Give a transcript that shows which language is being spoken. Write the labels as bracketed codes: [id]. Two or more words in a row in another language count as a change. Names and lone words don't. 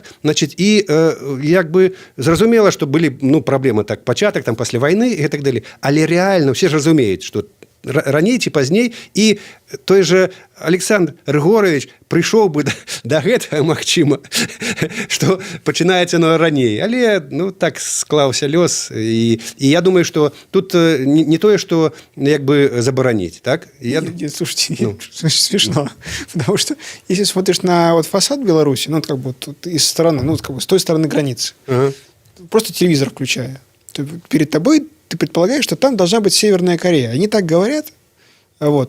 [be] Значит, і як бы зразумела, што былі, ну, праблемы, так, пачатак, там, пасля вайны і так далей, але рэальна ўсе ж разумеюць, што раней ці пазней, і [ru] той же [be] Александр Григорович прыйшоў бы да гэтага, магчыма, што пачынаецца на раней, але, ну, так склаўся лёс, і я думаю, што тут не тое, што як бы забараніць, так? [ru] Нет, слушайте, смешно, потому что если смотришь на вот фасад Беларуси, ну, как бы тут из стороны, ну, как бы с той стороны границы, просто телевизор включая, перед тобой ты предполагаешь, что там должна быть Северная Корея. Они так говорят. Вот.